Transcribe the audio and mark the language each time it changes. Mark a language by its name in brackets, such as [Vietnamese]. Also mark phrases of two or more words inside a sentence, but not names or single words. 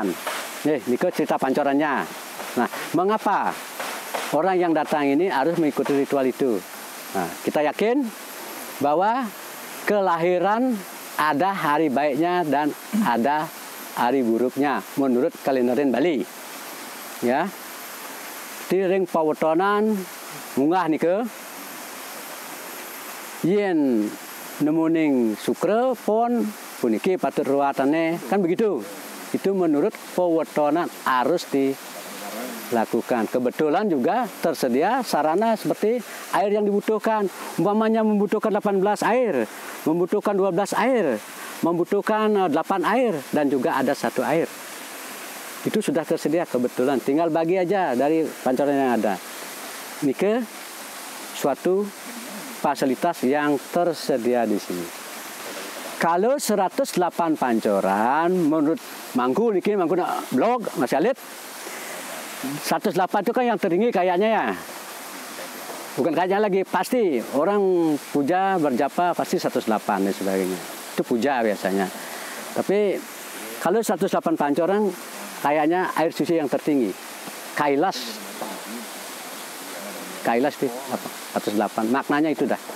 [Indonesian] Niki cerita pancorannya. Nah, mengapa orang yang datang ini harus mengikuti ritual itu? Nah, kita yakin bahwa kelahiran ada hari baiknya dan ada hari buruknya menurut kalenderin Bali. [Balinese] Ya. Di ring pawetonan munggah nike yen nemuning sukre pon puniki patut ruatane, [Indonesian] kan begitu. Itu menurut pewetonan harus dilakukan. Kebetulan juga tersedia sarana seperti air yang dibutuhkan. Umpamanya membutuhkan 18 air, membutuhkan 12 air, membutuhkan 8 air, dan juga ada 1 air. Itu sudah tersedia kebetulan. Tinggal bagi aja dari pancoran yang ada. Nike suatu fasilitas yang tersedia di sini. Kalau 108 pancoran menurut Mangku niki Mangku blog masih alit 108 itu kan yang tertinggi kayaknya ya. Bukan kayaknya lagi, pasti orang puja berjapa pasti 108 dan sebagainya. Itu puja biasanya. Tapi kalau 108 pancoran kayaknya air suci yang tertinggi. Kailas itu 108. Maknanya itu dah.